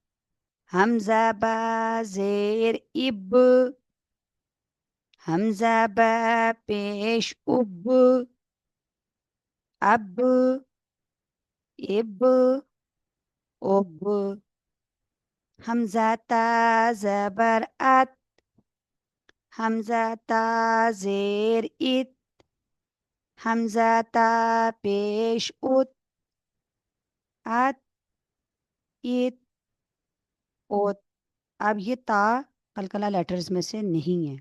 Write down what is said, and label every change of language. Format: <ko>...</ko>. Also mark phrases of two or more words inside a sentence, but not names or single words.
<ur>حمزہ با زیر اب، حمزہ با پیش اب، اب، اب، اب۔ حمزہ تا زبر ات، حمزہ تا زیر ات، حمزہ تا پیش ات، ات، ات، ات۔ اب یہ تا قلقلہ لیٹرز میں سے نہیں ہے۔</ur>